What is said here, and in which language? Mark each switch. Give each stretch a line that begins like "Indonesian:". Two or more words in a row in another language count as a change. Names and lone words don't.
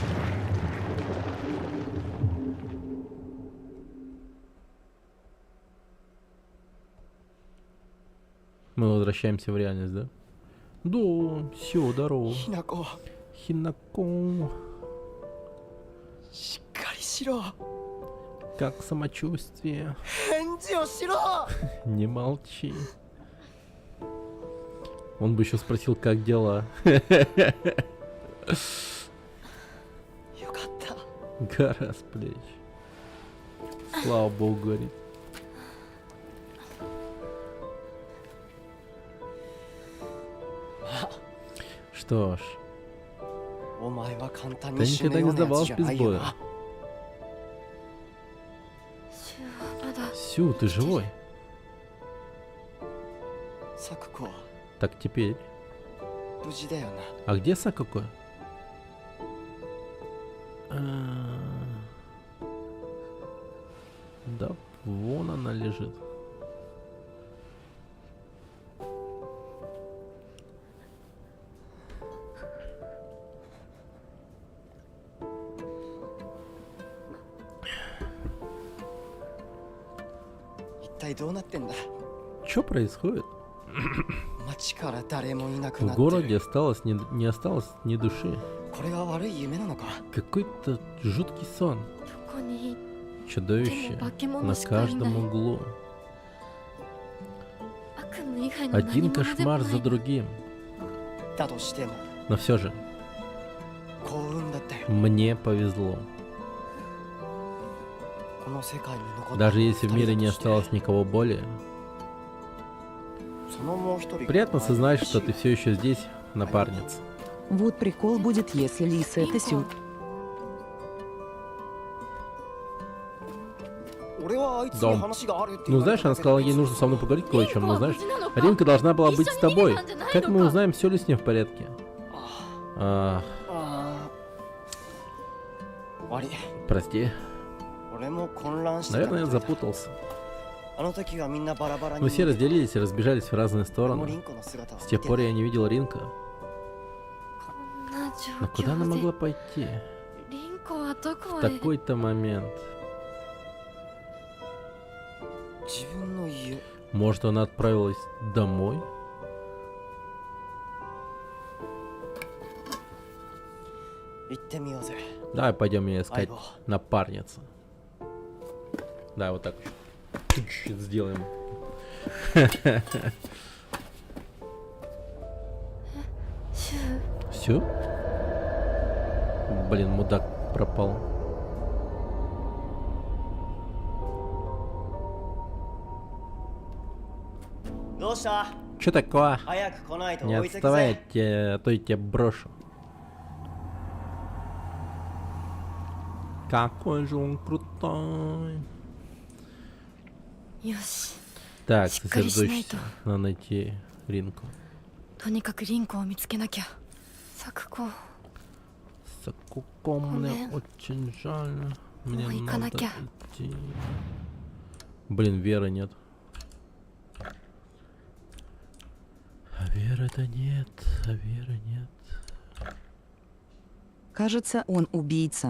Russian: Мы возвращаемся в реальность, да? Да, все, здорово.
Japanese: ひなこ
Russian: Хинако,
Japanese: しっかりしろ
Russian: как самочувствие?
Japanese: 返事をしろ
Russian: Не молчи. Он бы еще спросил, как дела.
Japanese: よかった
Russian: Гора с плеч. Слава богу, говорит. Что ж,
Japanese: お前は簡単
Russian: ты
Japanese: に死ぬ
Russian: никогда
Japanese: よ
Russian: не
Japanese: うなや
Russian: сдавал
Japanese: つじゃ
Russian: без
Japanese: ないよ
Russian: боя.
Japanese: なシュはまだ
Russian: Сю, ты живой?
Japanese: サクコは
Russian: Так теперь.
Japanese: 無事だよな
Russian: А где Сакуко? Да, вон она лежит.
Japanese: Итай どうなってんだ
Russian: Что происходит?
Japanese: 街から誰もいなく
Russian: В
Japanese: なってる
Russian: городе осталось не осталось ни души.
Japanese: これは悪い夢なのか
Russian: Какой-то жуткий сон.
Japanese: どこに
Russian: Чудовище на каждом углу.
Japanese: 悪夢以外の何
Russian: Один
Japanese: 者でも
Russian: кошмар
Japanese: な
Russian: за
Japanese: い。
Russian: другим.
Japanese: だとしても
Russian: Но все же,
Japanese: 幸運だったよ
Russian: мне повезло.
Japanese: この世界に残った
Russian: Даже если в мире не
Japanese: 二人だとして
Russian: осталось никого более.
Japanese: そのもう一人が
Russian: Приятно сознать, что ты все еще здесь, напарница. Вот прикол будет, если Лиса это Сю.
Japanese: 俺はあいつに話があるって言
Russian: Ну
Japanese: われ
Russian: знаешь,
Japanese: た
Russian: она
Japanese: だけ
Russian: сказала,
Japanese: で
Russian: ей нужно со мной поговорить кое о чем. Но
Japanese: リンコは
Russian: знаешь,
Japanese: 無事なのか
Russian: Ринка должна была
Japanese: 一緒に
Russian: быть с тобой.
Japanese: 逃げたんじゃないのか
Russian: Как мы узнаем, все ли с ней в порядке? あ А,
Japanese: あ悪い
Russian: прости.
Japanese: 俺も混乱してた
Russian: Наверное, я
Japanese: みたいだ
Russian: запутался.
Japanese: あの時はみんなバラバラに
Russian: Мы все разделились и разбежались в разные
Japanese: 俺もリ
Russian: стороны.
Japanese: ンコの姿を
Russian: С
Japanese: 見
Russian: тех
Japanese: て
Russian: пор
Japanese: た
Russian: я не видел Ринка.
Japanese: こんな状
Russian: Но куда она
Japanese: 況
Russian: могла
Japanese: で
Russian: пойти?
Japanese: リンコはどこ
Russian: В
Japanese: へ
Russian: такой-то момент.
Japanese: 自分の家
Russian: Может, она отправилась домой?
Japanese: 行ってみようぜ
Russian: Давай пойдем ее искать. Айго. Напарница. Да, вот так. Чуть-чуть сделаем.
Japanese: シュ
Russian: Все? Блин, мудак пропал.
Japanese: どうした
Russian: Че такое?
Japanese: 早く来ないと
Russian: Не
Japanese: 置いてく
Russian: отставай,
Japanese: ぜ
Russian: а то я тебя брошу. Какой же он крутой.
Japanese: よし
Russian: Так, Шикари сосредоточься. Шинайто. Надо найти Ринку.
Japanese: とにかくリンコを見つけなきゃ。咲子、
Russian: Сакуко, мне Блин. очень жаль. Мне Ой, надо Канакя. идти. Блин, Веры нет. А Веры-то нет, а Веры нет. Кажется, он убийца.